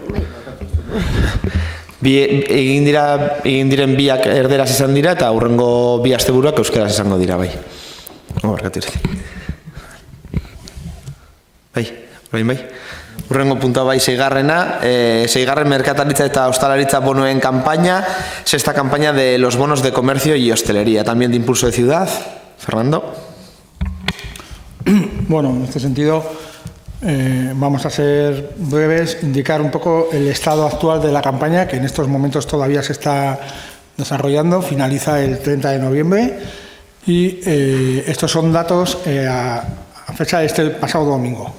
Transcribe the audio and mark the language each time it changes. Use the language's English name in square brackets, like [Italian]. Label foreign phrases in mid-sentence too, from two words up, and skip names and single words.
[Basque] Egin diren biak erderaz izan dira eta hurrengo bi asteburuak euskeraz izango dira, bai. Bai. Hurrengo puntua bai 6. 6. Merkataritza eta hostalaritza bonoen campaña, 6. [Spanish] campaña de los bonos de comercio y hostelería, también de impulso de ciudad. Fernando. Bueno, en este sentido vamos a ser breves, indicar un poco el estado actual de la campaña, que en estos momentos todavía se está desarrollando, finaliza el 30 de noviembre y estos son datos a fecha de este pasado domingo.